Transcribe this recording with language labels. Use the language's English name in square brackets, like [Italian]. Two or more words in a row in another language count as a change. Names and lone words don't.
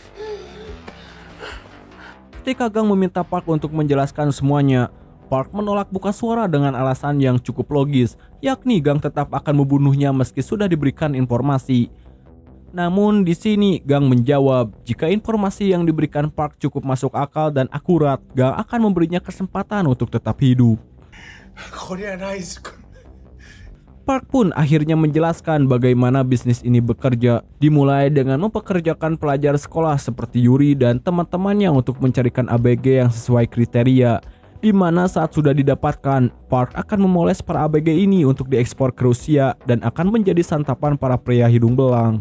[Indonesian] Ketika Gang meminta Park untuk menjelaskan semuanya, Park menolak buka suara dengan alasan yang cukup logis, yakni Gang tetap akan membunuhnya meski sudah diberikan informasi. Namun di sini Gang menjawab jika informasi yang diberikan Park cukup masuk akal dan akurat, Gang akan memberinya kesempatan untuk tetap hidup. [Korean] 거리에 나 있을 걸. [Indonesian] Park pun akhirnya menjelaskan bagaimana bisnis ini bekerja, dimulai dengan mempekerjakan pelajar sekolah seperti Yuri dan teman-temannya untuk mencarikan ABG yang sesuai kriteria, di mana saat sudah didapatkan, Park akan memoles para ABG ini untuk diekspor ke Rusia dan akan menjadi santapan para pria hidung belang.